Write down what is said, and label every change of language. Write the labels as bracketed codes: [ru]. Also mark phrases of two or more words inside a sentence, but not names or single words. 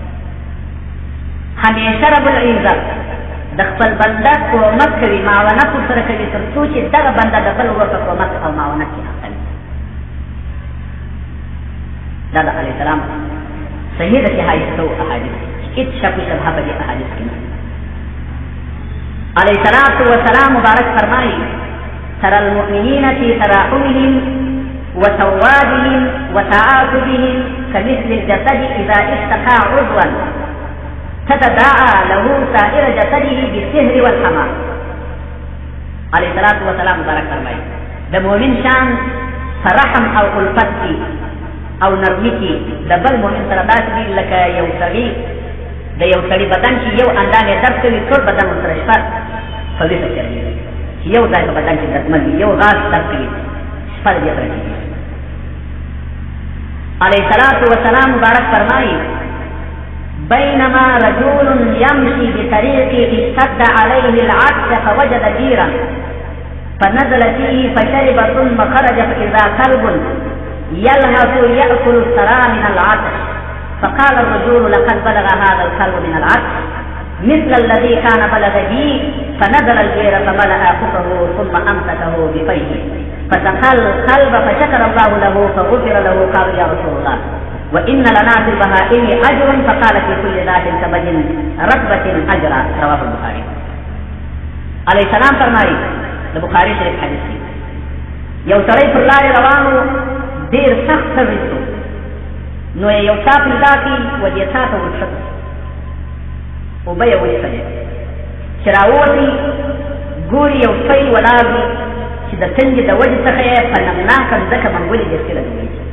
[ps] همیشه رب العزت د خپل بنده کومک کوي معاونت ورسره کوي تر څو چې دغه بنده د بل ورته کومک او معاونت کې اخلي. دا د [ar] علیه السلام [ps] صحیح د حدیثو احادیث هیڅ شک شبهه په دې احادیث کې نه. [ar] علیه الصلاة والسلام [ps] مبارک فرمایي [ar] ترى المؤمنین فی تراحمهم وتوادهم وتعاطفهم كمثل الجسد اذا اشتكى عضوا تتداعى له سائر جسده بالسهر والحمى. علیہ الصلوۃ والسلام [ps] مبارک فرمایي د مؤمن شان فرحم او الفت کی او نرمی کی د بل مؤمن سره داسې دي لکه یو سړي د یو سړي بدن چې یو اندازې درد کوي ټول بدن ورسره شپه په دې څه کوي چې یو ځای په بدن کې دردمن وي یو غاښ درد کوي شپه دې سره کوي. [ar] علیہ الصلوۃ والسلام [ps] مبارک فرمایي [ar] بينما رجل يمشي بطريق اشتد عليه العطش فوجد بيرا فنزل فيه فشرب ثم خرج فإذا كلب يلهث يأكل الثرى من العطش فقال الرجل لقد بلغ هذا الكلب من العطش مثل الذي كان بلغ بي فنزل البير فملأ كفه ثم أمسكه بفيه فسقى الكلب فشكر الله له فغفر له. قال يا رسول الله وإن لنا في البهائم أجر فقال في كل ذات كبد رتبة أجرا رواه البخاري. علیہ السلام [ps] فرمایي د بخاري شریف حدیث دی یو سړی پر لارې روانو ډېر سخت سوي شو نو یو چا پیدا کړي و دې چا ته ورښکته اوبه یې وڅښلې چې راووتې ګوري یو سپی ولاړ وي چې د تنګې د وجې څخه یې په نمناکه مځکه منګولې ډېر لګوي